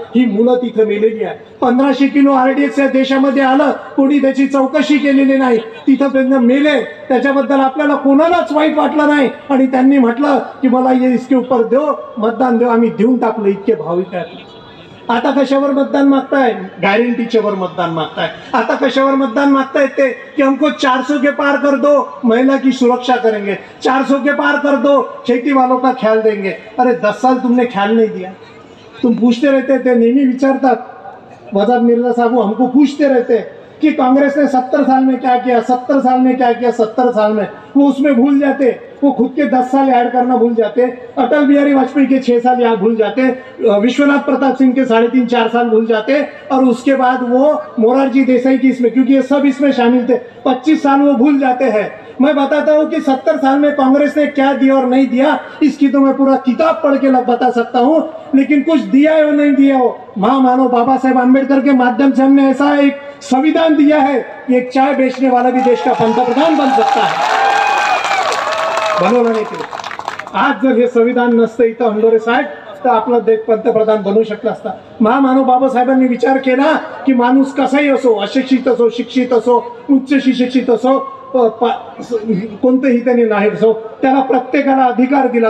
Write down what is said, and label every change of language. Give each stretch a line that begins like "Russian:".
Marathi: ही मुलं तिथं मेलेली आहे. 1500 किलो RDX या देशामध्ये आलं, कोणी त्याची चौकशी केलेली नाही. तिथं त्यांना मेले, त्याच्याबद्दल आपल्याला कोणालाच वाईट वाटलं नाही. आणि त्यांनी म्हटलं की मला
Hindi: ये इसके ऊपर दो,
Marathi: मतदान देऊ. आम्ही देऊन टाकलं. इतके भाविक आहेत. आता कशावर मतदान मागताय? गॅरंटीच्या वर मतदान मागताय. आता कशावर मतदान मागताय ते
Hindi: कि हमको 400 के पार कर दो, महिला की सुरक्षा करेंगे, 400 के पार कर दो, खेती वालों का ख्याल देंगे. अरे 10 साल तुमने ख्याल नहीं दिया. तुम पूछते रहते,
Marathi: ते नेहमी विचारतात.
Hindi: वजाद मिर्जा साहब हमको पूछते रहते कि कांग्रेस ने 70 साल में क्या किया, 70 साल में क्या किया, 70 साल में. वो उसमें भूल जाते, वो खुद के 10 साल ऐड करना भूल जाते, अटल बिहारी वाजपेयी के 6 साल यहाँ भूल जाते, विश्वनाथ प्रताप सिंह के 3.5-4 साल भूल जाते, और उसके बाद वो मोरारजी देसाई की इसमें, क्योंकि ये सब इसमें शामिल थे, 25 साल वो भूल जाते हैं. मैं बताता हूँ कि 70 साल में कांग्रेस ने क्या दिया और नहीं दिया, इसकी तो मैं पूरा किताब पढ़ के बता सकता हूँ. लेकिन कुछ दिया है और नहीं दिया हो. महामानव बाबा साहेब आम्बेडकर के माध्यम से हमने ऐसा एक संविधान दिया है कि एक चाय बेचने वाला भी देश का पंतप्रधान बन सकता है.
Marathi: बनवलं नाही ते. आज जर हे संविधान नसतं इथं हंडोरे साहेब, तर आपला देश पंतप्रधान बनवू शकला असता. महामानव बाबासाहेबांनी विचार केला की माणूस कसाही असो, अशिक्षित असो, शिक्षित असो, उच्च शिक्षित असो, कोणतेही त्यांनी नाही असो, त्याला प्रत्येकाला अधिकार दिला.